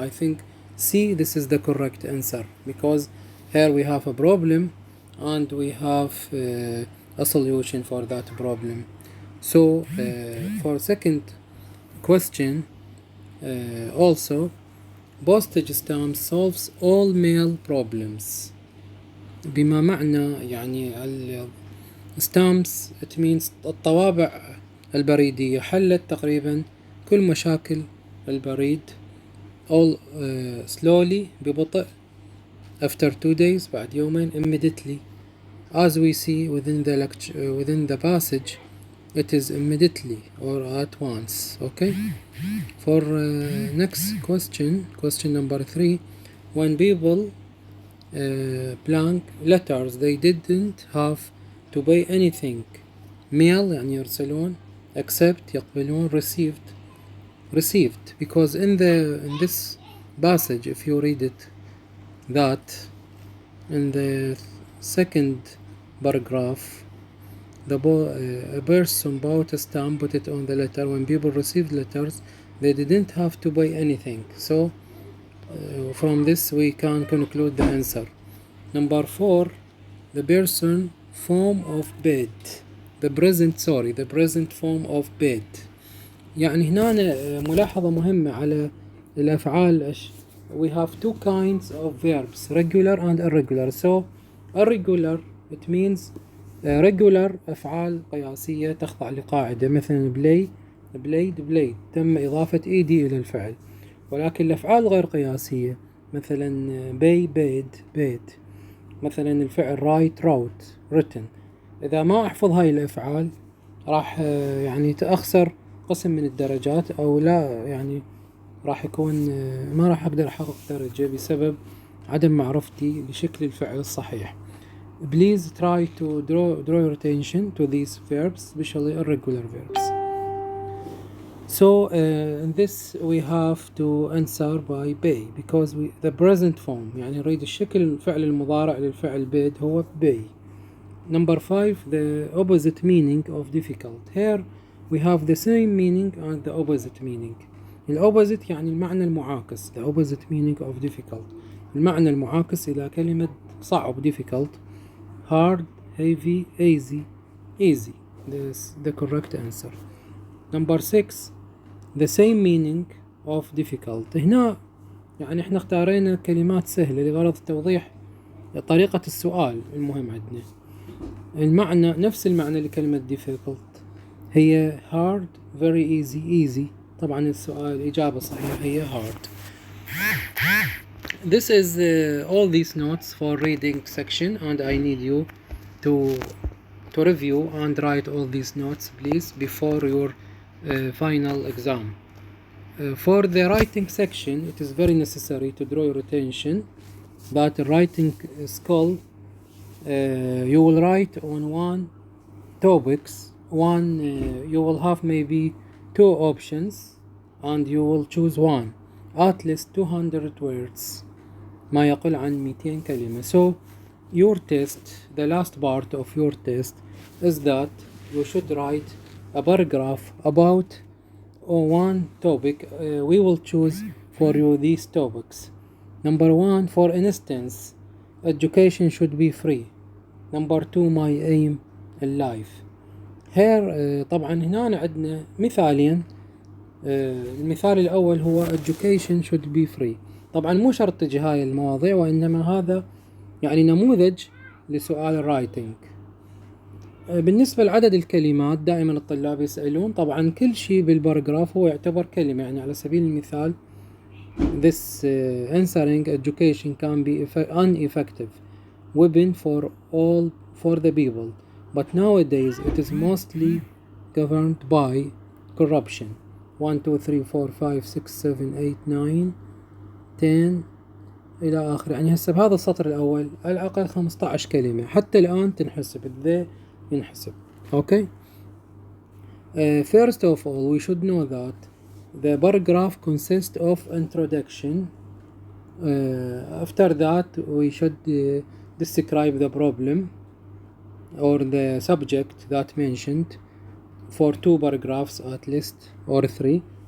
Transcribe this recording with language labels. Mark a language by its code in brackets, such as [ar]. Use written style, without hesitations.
[en] I think C, this is the correct answer, because here we have a problem and we have a solution for that problem. So for second question, also postage stamp solves all mail problems. [ar] بما معنى يعني [en] stamps it means [ar] الطوابع البريدية حلت تقريبا كل مشاكل البريد [en] all slowly [ar] ببطء [en] after 2 days [ar] بعد يومين [en] immediately. As we see within the lecture, within the passage, it is immediately or at once. Okay. For next question, question number 3, when people blank letters, they didn't have to buy anything. Mail [ar] يعني يرسلون, [en] accept [ar] يقبلون, [en] received, because in this passage, if you read it, that in the second paragraph, a person bought a stamp, put it on the letter. When people received letters, they didn't have to buy anything. So from this we can conclude the answer. Number 4, the person form of bed. The present form of bed. [ar] يعني هنا ملاحظة مهمة على الأفعال. [en] We have two kinds of verbs, regular and irregular. So irregular, it means regular [ar] أفعال قياسية تخضع لقاعدة، مثلا played تم إضافة ed إلى الفعل. ولكن الأفعال غير قياسية مثلا paid. مثلا الفعل wrote إذا ما أحفظ هاي الأفعال راح يعني أخسر قسم من الدرجات، أو لا يعني راح يكون ما راح أقدر أحقق درجة بسبب عدم معرفتي لشكل الفعل الصحيح. [en] Please try to draw your attention to these verbs, especially irregular verbs. So in this we have to answer by pay because the present form [ar] يعني نريد الشكل الفعل المضارع للفعل [en] paid [ar] هو [en] pay. Number 5, the opposite meaning of difficult. Here we have the same meaning and the opposite meaning. [ar] الopposite يعني المعنى المعاكس. [en] The opposite meaning of difficult. [ar] المعنى المعاكس إلى كلمة صعب difficult. [en] Hard, heavy, easy. This is the correct answer. Number 6, the same meaning of difficult. [ar] هنا يعني احنا اختارينا كلمات سهلة لغرض توضيح طريقة السؤال المهم عندنا. المعنى نفس المعنى لكلمة difficult هي [en] hard, very easy. [ar] طبعا السؤال الإجابة الصحيحة هي hard. [en] This is all these notes for reading section and I need you to review and write all these notes please before your final exam. For the writing section it is very necessary to draw your attention that writing skill you will write on one topics you will have maybe 2 options and you will choose one at least 200 words [ar] ما يقل عن 200 كلمة. [en] So your test, the last part of your test is that you should write a paragraph about one topic. We will choose for you these topics. Number 1, for instance, education should be free. Number 2, my aim in life. Here [ar] طبعا هنا عندنا مثالين. المثال الأول هو [en] education should be free. [ar] طبعا مو شرط تجي هاي المواضيع وإنما هذا يعني نموذج لسؤال الرايتنج. بالنسبة لعدد الكلمات دائما الطلاب يسألون طبعا كل شيء بالباراجراف هو يعتبر كلمة. يعني على سبيل المثال [en] this answering education can be an effective weapon for the people but nowadays it is mostly governed by corruption. [ar] 1 2 3 4 5 6 7 8 9 10 إلى آخره. يعني هسه بهذا السطر الأول على الأقل 15 كلمة حتى الآن تنحسب ذا ينحسب. [en] Okay. First of all we should know that the paragraph consists of introduction. After that we should describe the problem or the subject that mentioned for 2 paragraphs at least or 3.